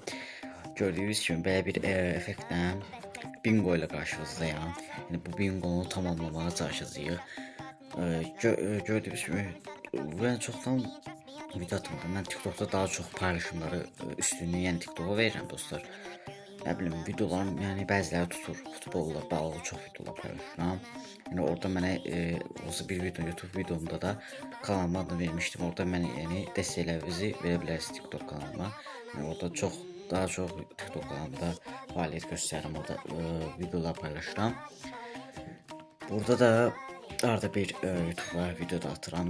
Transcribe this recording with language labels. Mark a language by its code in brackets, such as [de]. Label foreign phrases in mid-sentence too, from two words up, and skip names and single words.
[tr] Gördüğünüz gibi böyle bir efektle bingo ile karşınızdayım. Yani bu bingonu tamamlamaya çalışacağız. Gördüğünüz gibi ben çoktan video atmadım. Ben TikTok'ta daha çok paylaşımları üstünlüğü yani TikTok'a veririm dostlar. Ne bileyim videolarım yani bəziləri tutur. Futbolla bağlı çok videolar paylaşıram. Yani orada mənə olsa bir video YouTube videomda da kanalıma adını vermiştim. [az] Orada mənə yəni dəstəklərinizi verə bilərsiniz TikTok kanalıma. Yəni orada daha çox TikTok kanalımda fəaliyyət göstərirəm. Orada videolar paylaşıram. Burada da arada bir YouTube'a video da atıram.